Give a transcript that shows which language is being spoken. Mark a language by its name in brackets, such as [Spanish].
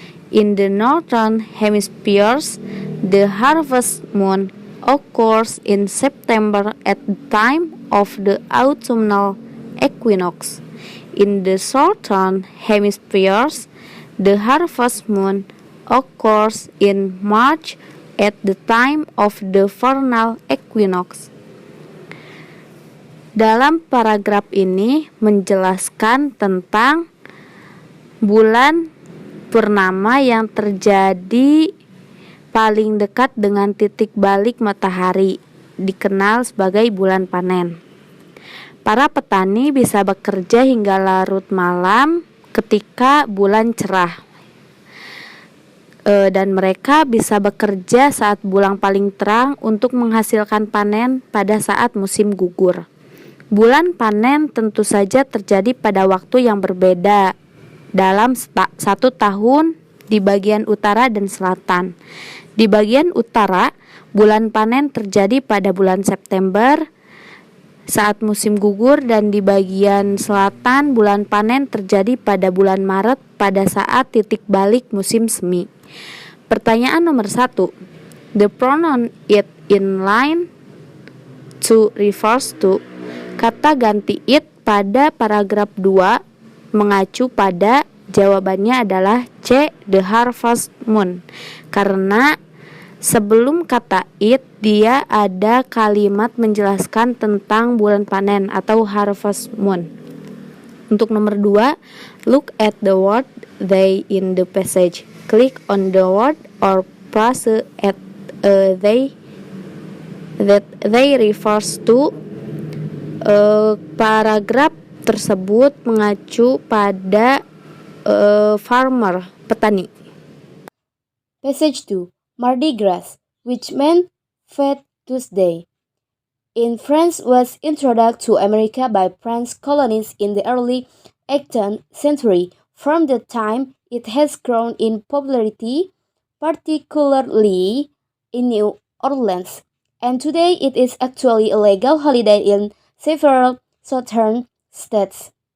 [English] In the northern hemispheres, the harvest moon occurs in September at the time of the autumnal equinox. In the southern hemispheres, the harvest moon occurs in March at the time of the vernal equinox. [Indonesian] Dalam paragraf ini menjelaskan tentang bulan purnama yang terjadi paling dekat dengan titik balik matahari, dikenal sebagai bulan panen. Para petani bisa bekerja hingga larut malam ketika bulan cerah. Dan mereka bisa bekerja saat bulan paling terang untuk menghasilkan panen pada saat musim gugur. Bulan panen tentu saja terjadi pada waktu yang berbeda dalam satu tahun di bagian utara dan selatan. Di bagian utara, bulan panen terjadi pada bulan September saat musim gugur, dan di bagian selatan bulan panen terjadi pada bulan Maret pada saat titik balik musim semi. Pertanyaan nomor 1. [English] The pronoun it in line 2 refers to. [Indonesian] Kata ganti it pada paragraf 2 mengacu pada, jawabannya adalah C, [English] the harvest moon. [Indonesian] Karena sebelum kata it, dia ada kalimat menjelaskan tentang bulan panen atau harvest moon. Untuk nomor 2, [English] look at the word they in the passage. Click on the word or phrase at they that they refers to. [Indonesian] Paragraf tersebut mengacu pada farmer, petani. [English] Passage 2. Mardi Gras, which meant Fête Tuesday, in France was introduced to America by French colonists in the early 18th century. From that time, it has grown in popularity, particularly in New Orleans, and today it is actually a legal holiday in several southern states.